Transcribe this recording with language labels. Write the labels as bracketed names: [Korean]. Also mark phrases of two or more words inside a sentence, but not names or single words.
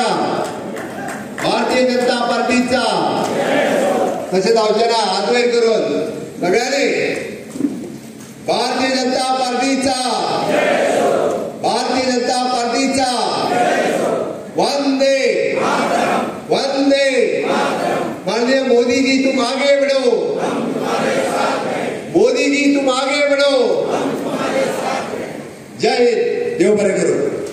[Konkani] दिवया काय नाका? भारतीय जनता पार्टीचा तसे धावचना हात वयर करून सगळ्यांनी भारतीय जनता पार्टीचा भारतीय जनता पार्टीचा वंदे वंदे माननीय [Hindi] मोदी जी तुम आगे बढ़ो मोदी जी तुम आगे बढ़ो जय हिंद [Konkani] देव बरे करो।